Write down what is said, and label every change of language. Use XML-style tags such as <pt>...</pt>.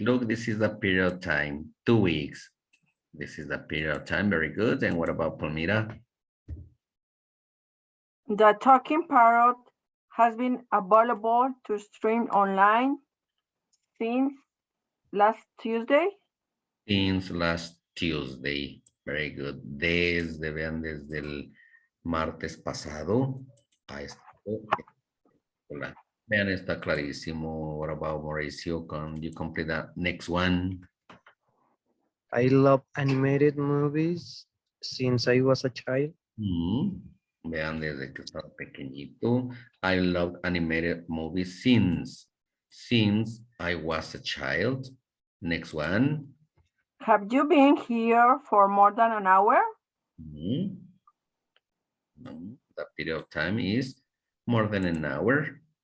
<en>Look, this is the period of time, 2 weeks. This is the period of time, very good. And what about Palmira? The Talking Parrot has been available to stream online since last Tuesday. Since last Tuesday, very good.</en> <es>Vean, desde el martes pasado. Hola. Vean, está clarísimo.</es> <en>What about Mauricio? Can you complete that next one? I love animated movies since I was a child.</en> <es>Vean, desde que estaba pequeñito.</es> <en>I love animated movies since I was a child. Next one. Have you been here for more than an hour? The period of time is more than an hour.</en>